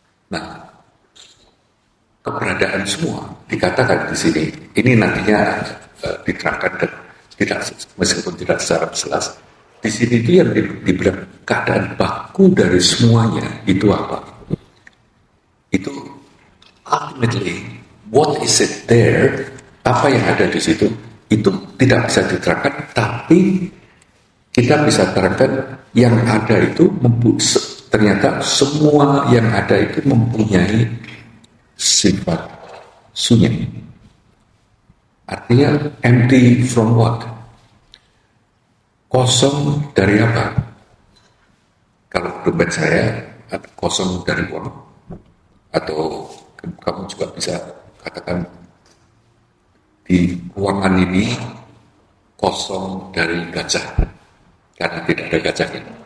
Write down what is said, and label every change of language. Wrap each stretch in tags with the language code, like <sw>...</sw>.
<id>Nah, keberadaan semua dikatakan di sini. Ini nantinya diterangkan meskipun tidak secara jelas. Di sini itu yang dibilang keadaan baku dari semuanya itu apa?</id> <en>Itu ultimately what is it there?</en> <id>Apa yang ada di situ? Itu tidak bisa diterangkan, tapi kita bisa terangkan yang ada itu ternyata semua yang ada itu mempunyai sifat sunya.</id> <en>Artinya empty from what?</en> <id>Kosong dari apa? Kalau dompet saya kosong dari uang, atau kamu juga bisa katakan di ruangan ini kosong dari gajah karena tidak ada gajahnya.</id>